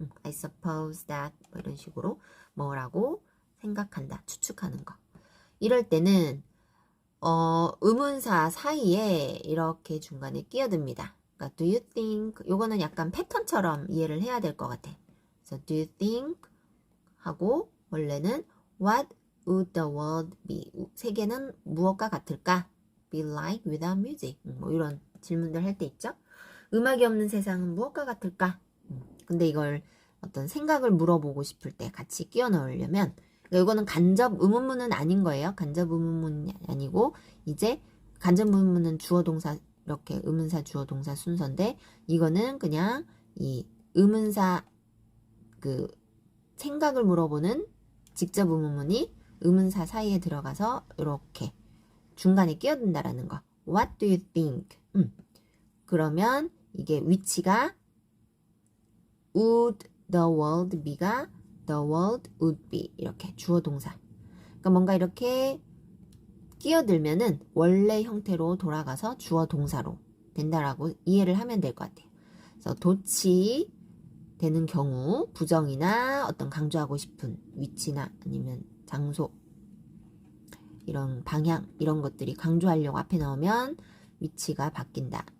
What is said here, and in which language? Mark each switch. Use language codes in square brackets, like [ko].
[en] I suppose that [ko] 뭐 이런 식으로 뭐라고 생각한다, 추측하는 거. 이럴 때는 의문사 사이에 이렇게 중간에 끼어듭니다. 그러니까 [en] do you think [ko] 요거는 약간 패턴처럼 이해를 해야 될 것 같아. 그래서 [en] do you think [ko] 하고 원래는 [en] what would the world be? [ko] 세계는 무엇과 같을까? [en] be like without music. [ko] 뭐 이런 질문들 할 때 있죠. 음악이 없는 세상은 무엇과 같을까? 근데 이걸 어떤 생각을 물어보고 싶을 때 같이 끼워 넣으려면 이거는 간접 의문문은 아닌 거예요. 간접 의문문이 아니고 이제 간접 의문문은 주어 동사 이렇게 의문사 주어 동사 순서인데 이거는 그냥 이 의문사 생각을 물어보는 직접 의문문이 의문사 사이에 들어가서 이렇게 중간에 끼어든다라는 거. [en] What do you think? [ko] 그러면 이게 위치가 [en] would the world be [ko] 가 [en] the world would be [ko] 이렇게 주어 동사. 그러니까 뭔가 이렇게 끼어들면은 원래 형태로 돌아가서 주어 동사로 된다라고 이해를 하면 될 것 같아요. 그래서 도치 되는 경우 부정이나 어떤 강조하고 싶은 위치나 아니면 장소 이런 방향 이런 것들이 강조하려고 앞에 나오면 위치가 바뀐다.